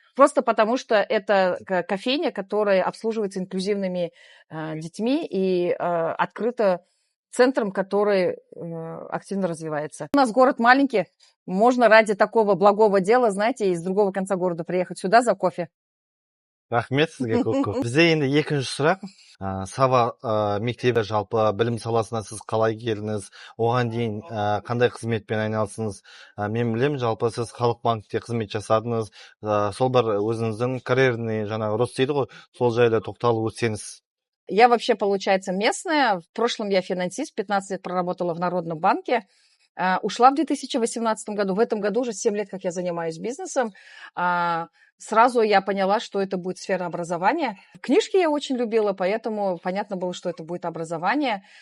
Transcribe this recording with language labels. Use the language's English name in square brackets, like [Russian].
[Russian] Просто потому, что это кофейня, которая обслуживается инклюзивными детьми и открыта центром, который активно развивается. У нас город маленький, можно ради такого благого дела, знаете, из другого конца города приехать сюда за кофе. [Kazakh] Рахмет сізге көп. Бізде енді екінші сұрақ. Сава мектебі жалпы білім саласына сіз қалай келдіңіз? Оған дейін қандай қызметпен айналыстыңыз? Мен білемін, жалпы сіз Халық банкте қызмет жасадыңыз. Сол бір өзіңіздің карьерный жаңағы рост дейді ғой, сол жайлы тоқталып өтсеңіз. [Russian] Я вообще, получается, местная. В прошлом я финансист, 15 лет проработала в Народном банке. Ушла в 2018 году. В этом году уже 7 лет, как я занимаюсь бизнесом. Сразу я поняла, что это будет сфера образования. Книжки я очень любила, поэтому понятно было, что это будет образование.